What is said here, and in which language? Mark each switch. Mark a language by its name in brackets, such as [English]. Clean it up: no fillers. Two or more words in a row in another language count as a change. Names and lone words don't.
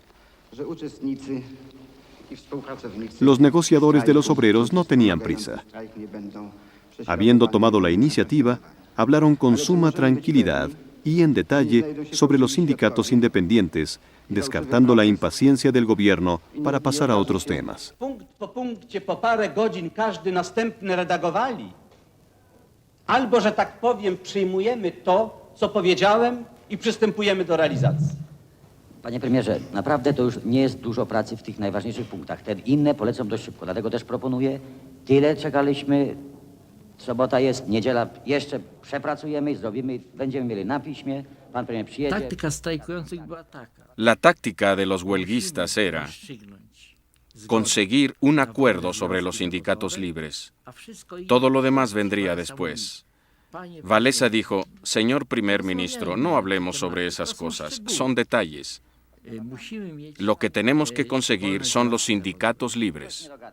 [Spanish] Los negociadores de los obreros no tenían prisa. Habiendo tomado la iniciativa, hablaron con suma tranquilidad y en detalle sobre los sindicatos independientes, descartando la impaciencia del gobierno para pasar a otros temas. [Polish] Punkt po punkcie po parę godzin każdy następny redagowali. Albo, że tak powiem, przyjmujemy to, co powiedziałem i przystępujemy do realizacji. Panie premierze, naprawdę to już nie jest dużo pracy w tych najważniejszych punktach. Te inne polecą dość szybko, dlatego też proponuję, tyle czekaliśmy, sobota jest, niedziela jeszcze przepracujemy i zrobimy, będziemy mieli na piśmie, pan premier przyjedzie. Taktyka strajkujących była taka. [Spanish] La táctica de los huelguistas era conseguir un acuerdo sobre los sindicatos libres. Todo lo demás vendría después. Wałęsa dijo, señor primer ministro, no hablemos sobre esas cosas, son detalles. Lo que tenemos que conseguir son los sindicatos libres.